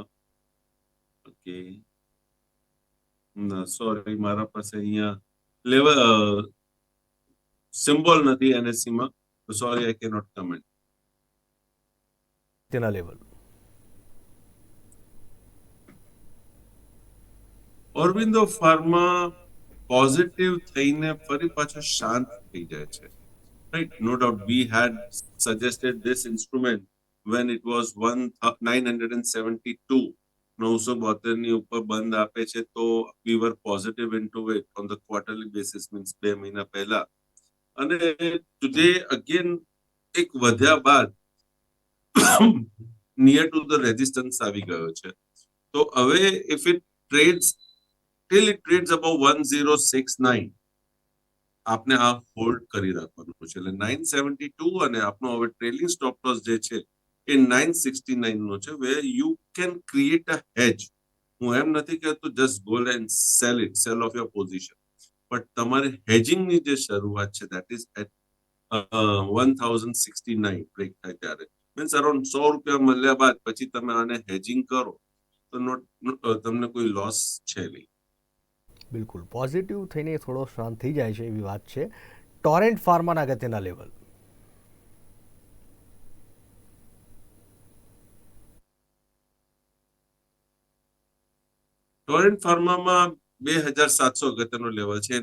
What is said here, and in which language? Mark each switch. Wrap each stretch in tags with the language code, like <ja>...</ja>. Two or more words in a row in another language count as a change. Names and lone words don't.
<gu>ઓકે, ના સોરી, મારા પાસે અહીંયા</gu> <en>level symbol</en> <gu>નથી એનએસસી માં, તો</gu> <en>sorry I cannot comment.</en> <gu>તેના લેવલ ઓરબિંદો ફાર્મા પોઝિટિવ થઈને ફરી પાછો શાંત થઈ જાય છે.</gu> <en>Right, no doubt we had suggested this instrument when it was 972. 972</en> <gu>ની ઉપર બંધ આપે છે તો</gu> <en>we were positive into it on the quarterly basis, means 2</en> <gu>મહિના પહેલા. અને</gu> <en>today again</en> <gu>એક વધ્યા બાદ</gu> <en>near to the resistance</en> <gu>આવી ગયો છે. તો હવે</gu> <en>if it trades till it trades above 1069,</en> <gu>આપને આ હોલ્ડ કરી રાખવાનું છે. એટલે 972 અને આપનો હવે</gu> <en>trailing stop loss</en> <gu>જે છે એ 969 નો છે,</gu> <en>where you can create a hedge.</en> <gu>હું એમ નથી કહેતો</gu> <en>just go and sell off your position, but</en> <gu>તમારે હેજિંગ ની જે શરૂઆત છે</gu> <en>that is at 1069</en> <gu>બ્રેક થાય ત્યારે,</gu> <en>means around</en> <gu>100 રૂપિયા મળ્યા બાદ પછી તમે આને હેજિંગ કરો તો તમને કોઈ લોસ છે નહીં. બિલકુલ પોઝિટિવ થઈને થોડો શાંત થઈ જાય છે એવી વાત છે. ટોરેન્ટ ફાર્માના અગત્યના લેવલ ટોરેન્ટ ફાર્મામાં 2700 અગત્યનો લેવલ છે.</gu>